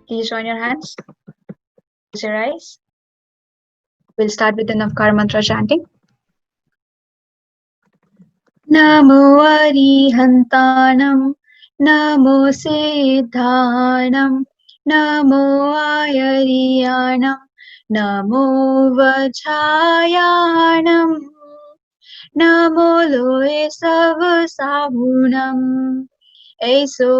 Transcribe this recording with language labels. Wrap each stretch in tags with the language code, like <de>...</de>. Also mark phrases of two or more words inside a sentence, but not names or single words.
<en>join your hands. Close your eyes. We'll start with the Navkar mantra chanting.</en> <pka>Namo Arihantanam, Namo Siddhanam, Namo Ayariyanam, Namo Vachayanam, Namo Loe Savasahunam, Eso</pka>